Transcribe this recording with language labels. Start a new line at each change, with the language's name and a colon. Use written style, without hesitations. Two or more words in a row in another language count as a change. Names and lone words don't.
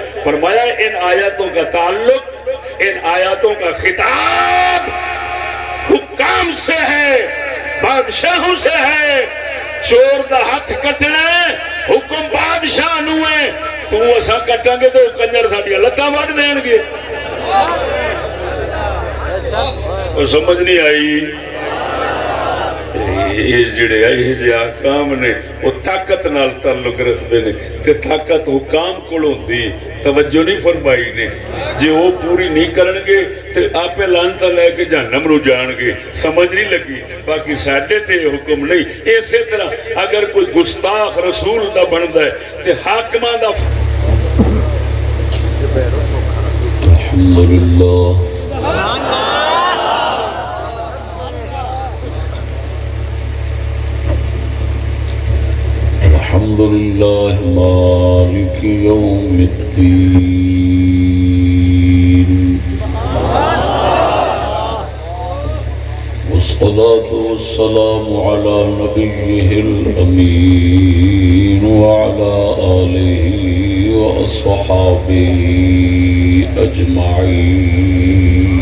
Urdu: فرمایا ان آیاتوں کا تعلق، ان آیاتوں کا خطاب حکام سے ہے، بادشاہوں سے ہے۔
Punjabi: چور دا ہاتھ کٹنا حکم بادشاہ نو ہے، تو اسا کٹاں گے تو کنجر ساڈیاں لتاں وڈ دین گے۔
Urdu: اور سمجھ نہیں آئی؟
Punjabi: یہ جڑے آئی جے آقام نے وہ طاقت نال تعلق رکھتے نے، تے طاقت حکام کو ہوندی، توجہ نہیں فرمائی نے۔ جے وہ پوری نہیں کرن گے تے آپے لانتا لے کے جہنم رو جان گے، سمجھ نہیں لگی؟ باقی ساڈے تے حکم نہیں۔ اسی طرح اگر کوئی گستاخ رسول دا بندا ہے تے حاکماں دا
Arabic: الحمدللہ الحمدللہ مالک یوم الدین والصلاة والسلام على نبیہ الامین وعلى آلہ واصحابہ اجمعین۔